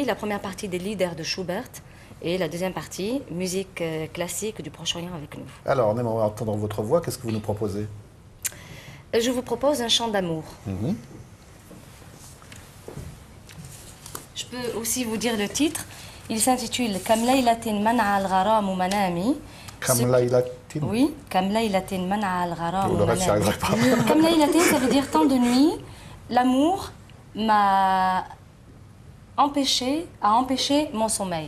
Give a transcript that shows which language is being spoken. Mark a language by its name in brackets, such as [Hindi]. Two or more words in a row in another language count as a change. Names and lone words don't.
[French] La première partie des leaders de Schubert et la deuxième partie, musique classique du Proche-Orient avec nous. Alors, on aimerait entendre votre voix. Qu'est-ce que vous nous proposez? Je vous propose un chant d'amour. Je peux aussi vous dire le titre. Il s'intitule [Arabic] كم ليلة منع الغرام منامي. كم ليلة. Oui, كم ليلة منع الغرام [French] Le reste, j'y arriverai pas. [Arabic] كم ليلة, [French] ça veut dire tant de nuits. L'amour a empêché mon sommeil.